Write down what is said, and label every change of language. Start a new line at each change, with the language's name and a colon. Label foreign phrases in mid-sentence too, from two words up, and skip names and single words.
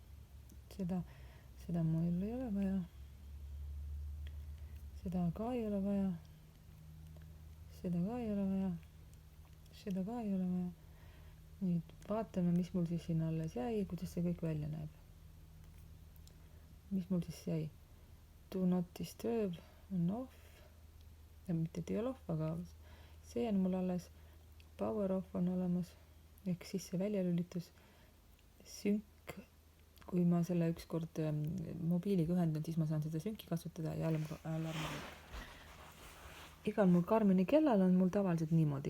Estonian: seda mul ei ole vaja, seda ka ei ole vaja, seda ka ei ole vaja, seda ka ei ole vaja. Nüüd vaatame, mis mul siis siin alles jäi, kuidas see kõik välja näeb. Mis mul siis jäi?
English: Do not disturb on off.
Estonian: Ja mitte et ei ole off, aga see on mul alles.
English: Power off
Estonian: on olemas. Ehk sisse väljalülitus. Sync. Kui ma selle ükskord mobiiliga ühendan, siis ma saan seda synki kasutada ja alarmi. Igal mul Garmini kellal on mul tavaliselt niimoodi.